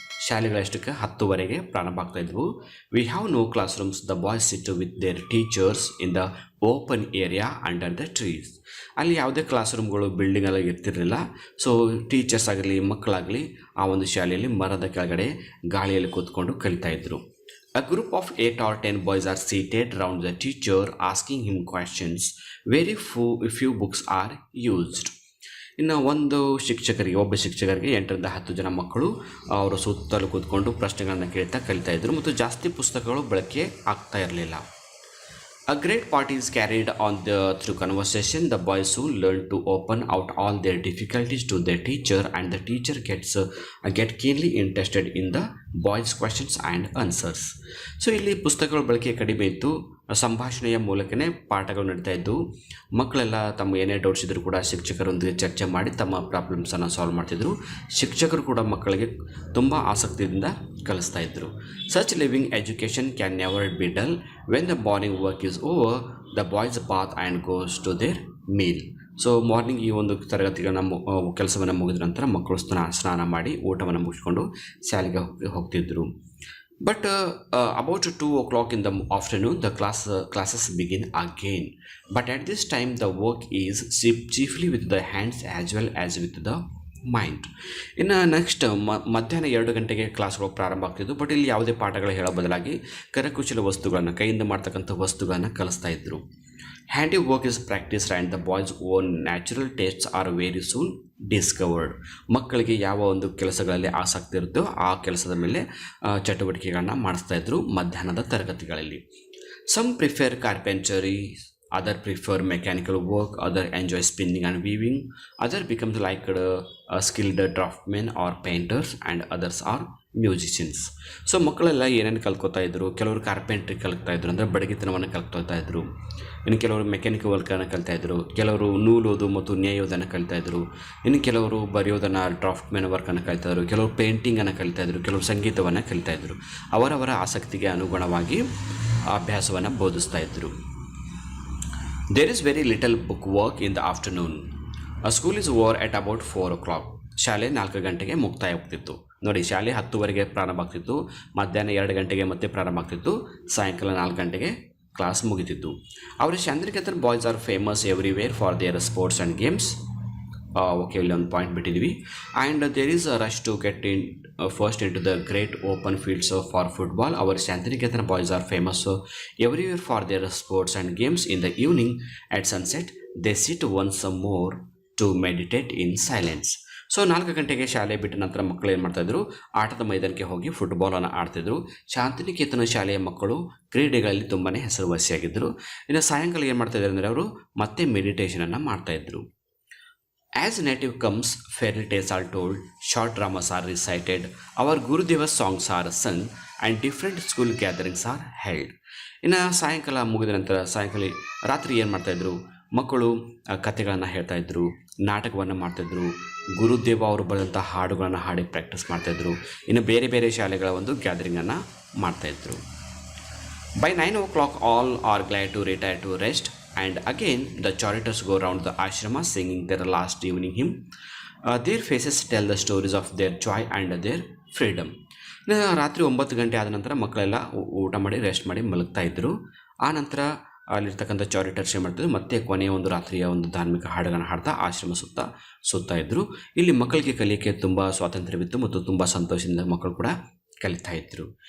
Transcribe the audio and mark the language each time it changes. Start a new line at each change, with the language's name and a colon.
Kannada: ಶಾಲೆಗಳಷ್ಟಕ್ಕೆ 10:00 ಪ್ರಾರಂಭ ಆಗ್ತಾಯಿದ್ವು.
English: We have no class rooms. The boys sit with their teachers in the open area under the trees.
Kannada: ಅಲ್ಲಿ ಯಾವುದೇ class ರೂಮ್ಗಳು ಬಿಲ್ಡಿಂಗಲ್ಲಿ ಇರ್ತಿರಲಿಲ್ಲ. So teachers ಆಗಲಿ ಮಕ್ಕಳಾಗಲಿ ಆ ಒಂದು ಶಾಲೆಯಲ್ಲಿ ಮರದ ಕೆಳಗಡೆ ಗಾಳಿಯಲ್ಲಿ ಕೂತ್ಕೊಂಡು ಕಲಿತಾಯಿದ್ರು.
English: A group of 8 or 10 boys are seated around the teacher asking him questions. Very few books are used.
Kannada: ಇನ್ನು ಒಬ್ಬ ಶಿಕ್ಷಕರಿಗೆ 8ರಿಂದ 10 ಜನ ಮಕ್ಕಳು ಅವರ ಸುತ್ತಲೂ ಕೂತ್ಕೊಂಡು ಪ್ರಶ್ನೆಗಳನ್ನು ಕೇಳ್ತಾ ಕಲಿತಾ ಇದ್ರು ಮತ್ತು ಜಾಸ್ತಿ ಪುಸ್ತಕಗಳು ಬಳಕೆ ಆಗ್ತಾ ಇರಲಿಲ್ಲ.
English: A great part is carried on through conversation. The boys soon learn to open out all their difficulties to their teacher, and the teacher get keenly interested in the boys' questions and answers.
Kannada: So ಇಲ್ಲಿ ಪುಸ್ತಕಗಳ ಬಳಕೆ ಕಡಿಮೆ ಇತ್ತು, ಸಂಭಾಷಣೆಯ ಮೂಲಕನೇ ಪಾಠಗಳು ನಡೀತಾ ಇದ್ದು. ಮಕ್ಕಳೆಲ್ಲ ತಮ್ಮ ಏನೇ ಡೌಟ್ಸ್ ಇದ್ದರೂ ಕೂಡ ಶಿಕ್ಷಕರೊಂದಿಗೆ ಚರ್ಚೆ ಮಾಡಿ ತಮ್ಮ ಪ್ರಾಬ್ಲಮ್ಸನ್ನು ಸಾಲ್ವ್ ಮಾಡ್ತಿದ್ರು. ಶಿಕ್ಷಕರು ಕೂಡ ಮಕ್ಕಳಿಗೆ ತುಂಬ ಆಸಕ್ತಿಯಿಂದ ಕಲಿಸ್ತಾ ಇದ್ದರು.
English: Such living education can never be dull. When the morning work is over the boys bath and goes to their meal.
Kannada: So morning ಈ ಒಂದು ತರಗತಿಗಳನ್ನ ಕೆಲಸವನ್ನು ಮುಗಿದ ನಂತರ ಮಕ್ಕಳು ಸ್ನಾನ ಮಾಡಿ ಊಟವನ್ನು ಮುಗಿಸ್ಕೊಂಡು ಶಾಲೆಗೆ ಹೋಗ್ತಿದ್ದರು.
English: But about 2 o'clock in the afternoon, the classes begin again. But at this time, the work is chiefly with the hands as well as with the mind.
Kannada: ಇನ್ನು ನೆಕ್ಸ್ಟ್ ಮಧ್ಯಾಹ್ನ 2 ಗಂಟೆಗೆ ಕ್ಲಾಸ್ಗಳು ಪ್ರಾರಂಭ ಆಗ್ತಿದ್ವು. ಬಟ್ ಇಲ್ಲಿ ಯಾವುದೇ ಪಾಠಗಳು ಹೇಳೋ ಬದಲಾಗಿ ಕರಕುಶಲ ವಸ್ತುಗಳನ್ನು, ಕೈಯಿಂದ ಮಾಡ್ತಕ್ಕಂಥ ವಸ್ತುಗಳನ್ನು ಕಲಿಸ್ತಾ ಇದ್ದರು.
English: Handy work is practised and the boys own natural tastes are very soon discovered.
Kannada: ಮಕ್ಕಳಿಗೆ ಯಾವ ಒಂದು ಕೆಲಸಗಳಲ್ಲಿ ಆಸಕ್ತಿ ಇರುತ್ತೋ ಆ ಕೆಲಸದ ಮೇಲೆ ಚಟುವಟಿಕೆಗಳನ್ನ ಮಾಡಿಸ್ತಾ ಇದ್ರು ಮಧ್ಯಾಹ್ನದ ತರಗತಿಗಳಲ್ಲಿ.
English: Some prefer carpentry, other prefer mechanical work, other enjoy spinning and weaving, other becomes like skilled draftsmen or painters, and others are musicians.
Kannada: So ಮಕ್ಕಳೆಲ್ಲ ಏನೇನು ಕಲ್ತ್ಕೋತಾ ಇದ್ರು, ಕೆಲವರು ಕಾರ್ಪೆಂಟ್ರಿ ಕಲಿತಾ ಇದ್ರು, ಅಂದರೆ ಬಡಗಿತನವನ್ನು ಕಲ್ತ್ಕೋತಾ ಇದ್ರು. ಇನ್ನು ಕೆಲವರು ಮೆಕ್ಯಾನಿಕಲ್ ವರ್ಕನ್ನು ಕಲಿತಾ ಇದ್ರು, ಕೆಲವರು ನೂಲೋದು ಮತ್ತು ನೇಯೋದನ್ನು ಕಲಿತಾ ಇದ್ರು, ಇನ್ನು ಕೆಲವರು ಬರೆಯೋದನ್ನು ಡ್ರಾಫ್ಟ್ಮೆನ್ ವರ್ಕನ್ನು ಕಲಿತಾ ಇದ್ರು, ಕೆಲವರು ಪೇಂಟಿಂಗನ್ನು ಕಲಿತಾ ಇದ್ರು, ಕೆಲವರು ಸಂಗೀತವನ್ನು ಕಲಿತಾ ಇದ್ರು. ಅವರವರ ಆಸಕ್ತಿಗೆ ಅನುಗುಣವಾಗಿ ಅಭ್ಯಾಸವನ್ನು ಬೋಧಿಸ್ತಾ ಇದ್ರು.
English: There is very little book work in the afternoon. A school is over at about 4 o'clock.
Kannada: ಶಾಲೆ 4 ಗಂಟೆಗೆ ಮುಕ್ತಾಯ ಆಗ್ತಿತ್ತು. ನೋಡಿ, ಶಾಲೆ 10ವರೆಗೆ ಪ್ರಾರಂಭ ಆಗ್ತಿತ್ತು, ಮಧ್ಯಾಹ್ನ 2 ಗಂಟೆಗೆ ಮತ್ತೆ ಪ್ರಾರಂಭ ಆಗ್ತಿತ್ತು, ಸಾಯಂಕಾಲ 4 ಗಂಟೆಗೆ ಕ್ಲಾಸ್ ಮುಗಿತಿತ್ತು.
English: ಅವರ Shantiniketan boys are famous everywhere for their sports and games.
Kannada: Okay, ಇಲ್ಲಿ ಒಂದು point ಬಿಟ್ಟಿದ್ವಿ.
English: And there is a rush to get in first in to the great open fields for football. Our Shantiniketan boys are famous everywhere for their sports and games. In the evening at sunset they sit once more to meditate in silence.
Kannada: So 4 ಗಂಟೆಗೆ ಶಾಲೆ ಬಿಟ್ಟ ನಂತರ ಮಕ್ಕಳು ಏನು ಮಾಡ್ತಾಯಿದ್ರು, ಆಟದ ಮೈದಾನಕ್ಕೆ ಹೋಗಿ ಫುಟ್ಬಾಲನ್ನು ಆಡ್ತಿದ್ರು. ಶಾಂತಿನಿಕೇತನ ಶಾಲೆಯ ಮಕ್ಕಳು ಕ್ರೀಡೆಗಳಲ್ಲಿ ತುಂಬಾ ಹೆಸರುವಾಸಿಯಾಗಿದ್ದರು. ಇನ್ನು ಸಾಯಂಕಾಲ ಏನು ಮಾಡ್ತಾಯಿದ್ರು ಅಂದರೆ ಅವರು ಮತ್ತೆ ಮೆಡಿಟೇಷನನ್ನು ಮಾಡ್ತಾಯಿದ್ರು.
English: As native comes, fairy tales are told, short dramas are recited, our Gurudevas songs are sung, and different school gatherings are held.
Kannada: ಇನ್ನು ಸಾಯಂಕಾಲ ಮುಗಿದ ನಂತರ ರಾತ್ರಿ ಏನು ಮಾಡ್ತಾಯಿದ್ರು, ಮಕ್ಕಳು ಕಥೆಗಳನ್ನು ಹೇಳ್ತಾಯಿದ್ರು, ನಾಟಕವನ್ನು ಮಾಡ್ತಾಯಿದ್ರು, ಗುರುದೇವ ಅವರು ಬರೆದಂಥ ಹಾಡುಗಳನ್ನು ಹಾಡಿ ಪ್ರಾಕ್ಟೀಸ್ ಮಾಡ್ತಾಯಿದ್ರು. ಇನ್ನು ಬೇರೆ ಬೇರೆ ಶಾಲೆಗಳ ಒಂದು ಗ್ಯಾದರಿಂಗನ್ನು ಮಾಡ್ತಾಯಿದ್ರು.
English: By 9 o'clock all are glad to retire to rest. And again the Charitors go around the ashrama singing their last evening hymn. Their faces tell the stories of their joy and their freedom.
Kannada: ರಾತ್ರಿ 9 ಗಂಟೆ ಆದ ನಂತರ ಮಕ್ಕಳೆಲ್ಲ ಊಟ ಮಾಡಿ rest ಮಾಡಿ ಮಲಗ್ತಾ ಇದ್ದರು. ಆ ನಂತರ ಅಲ್ಲಿರ್ತಕ್ಕಂಥ ಚಾರಿಟರ್ಸ್ ಏನು ಮಾಡ್ತಿದ್ರು, ಮತ್ತೆ ಕೊನೆಯ ಒಂದು ರಾತ್ರಿಯ ಒಂದು ಧಾರ್ಮಿಕ ಹಾಡುಗಳನ್ನು ಹಾಡ್ತಾ ಆಶ್ರಮ ಸುತ್ತಾ ಇದ್ದರು. ಇಲ್ಲಿ ಮಕ್ಕಳಿಗೆ ಕಲಿಯಕ್ಕೆ ತುಂಬ ಸ್ವಾತಂತ್ರ್ಯವಿತ್ತು ಮತ್ತು ತುಂಬ ಸಂತೋಷದಿಂದ ಮಕ್ಕಳು ಕೂಡ ಕಲಿತಾ ಇದ್ದರು.